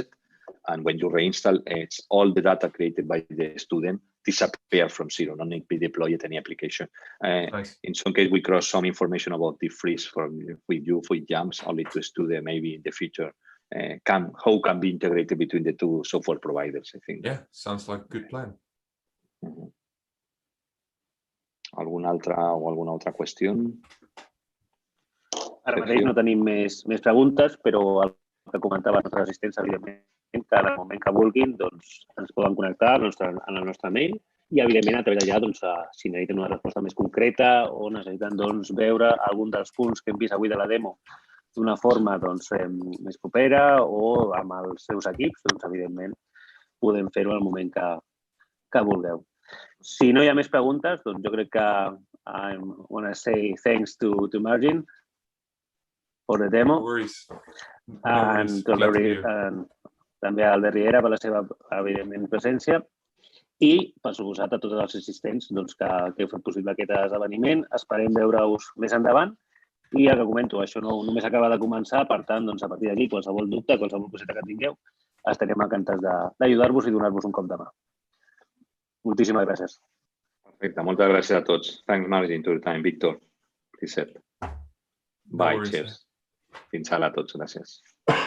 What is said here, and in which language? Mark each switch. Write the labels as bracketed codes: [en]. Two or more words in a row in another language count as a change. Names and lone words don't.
[en] And when you reinstall, it's all the data created by the student disappear from 0, not need to be deployed any application. Nice. In some case, we cross some information about Deep Freeze with JAMF, only to student maybe in the future how can be integrated between the two software providers, I think. Yeah, sounds like a good plan. [es] ¿Alguna otra qüestió? [ca] Ara mateix no tenim més preguntes, però que comentaven els nostres assistents, evidentment, que en el moment que vulguin doncs, ens poden connectar en el nostre mail i, evidentment, a través d'allà, doncs, si necessiten una resposta més concreta o necessiten doncs, veure algun dels punts que hem vist avui de la demo d'una forma doncs, més propera o amb els seus equips, doncs, evidentment, podem fer-ho al moment que vulgueu. Si no hi ha més preguntes, doncs jo crec que [en] I want to say thanks to Margin for the demo. No worries. [ca] And també a Albert Riera per la seva, evidentment, presència i, per suposat, a tots els assistents doncs, que heu fet possible aquest esdeveniment. Esperem veure-us més endavant i el que comento, això no només acaba de començar, per tant, doncs, a partir d'aquí, qualsevol dubte, qualsevol coseta que tingueu, estarem encantats d'ajudar-vos i donar-vos un cop de mà. Moltíssimes gràcies. Perfecte, moltes gràcies a tots. [en] Thanks, Margin, to your time. [ca] Víctor, Lisset. [en] Bye, cheers. [ca] Fins ara a tots, gràcies.